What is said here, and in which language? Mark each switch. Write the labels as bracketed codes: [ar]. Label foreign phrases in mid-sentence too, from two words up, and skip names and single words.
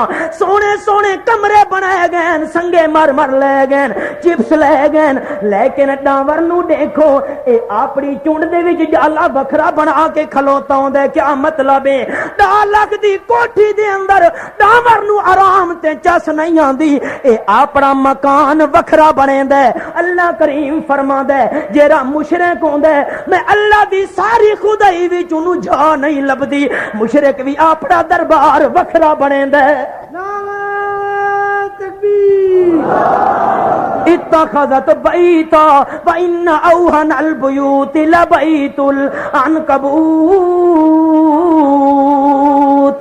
[pa] سونے سونے کمرے بنائے گئے، سنگے مر مر لے گئے، چپس لے گئے. لیکن ڈامر نو دیکھو اے اپنی چونڈ دے وچ جالا بکھرا بنا کے کھلوتا ہوندا ہے. کیا مطلب ہے 10 لاکھ دی کوٹھی دے اندر ڈامر نو آرام تے چس نہیں آندی. اے اپنا مکان وکھرا بنیندا ہے. اللہ کریم فرماندا ہے جیڑا مشرک ہوندا ہے میں اللہ دی ساری خدائی وچ اونوں جا نہیں لبدی. مشرک بھی اپنا دربار وکھرا بنیندا ہے. [ar] اتخذت بیتا وان اوہن البیوت لبیت العنکبوت.